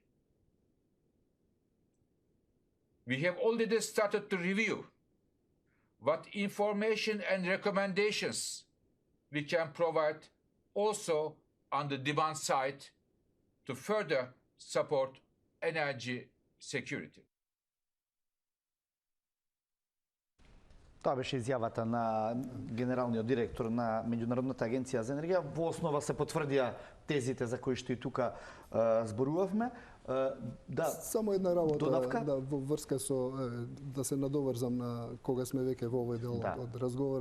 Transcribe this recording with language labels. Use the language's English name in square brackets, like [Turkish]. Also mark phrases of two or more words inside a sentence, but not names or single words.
[English] We have already started to review what information and recommendations we can provide also on the demand side to further support energy security. [Macedonian] Тоа беше изјавата на генералниот директор на Меѓународната агенција за енергија. Во основа се потврдија тезите за кои што и тука зборувавме. Да, само една работа додавка? да во врска со да се надоврзам на кога сме веќе во овој дел од разговорот.